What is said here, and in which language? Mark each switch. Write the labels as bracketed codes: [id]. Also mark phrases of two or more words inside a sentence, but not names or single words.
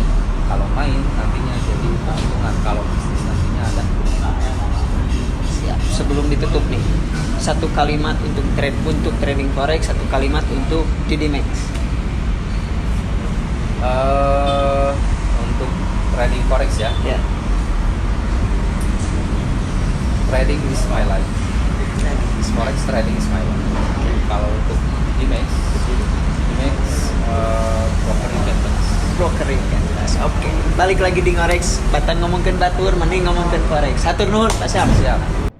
[id] Kalau main nantinya jadi untung-untungan, kalau bisnis nantinya ada. Siap. Sebelum ditutup nih, satu kalimat untuk [en] trading forex, [id] satu kalimat untuk DDMax. Untuk [en] trading forex [id] ya. Ya. [en] Trading is my life. Forex trading is my life. [id] Kalau untuk DMax [en] brokering canvas. Brokering canvas. Oke. [su] Balik lagi di ngorex, batan ngomongin batur, mending ngomongin forex. Hatur nuhun Pak Syam. [id] Siap.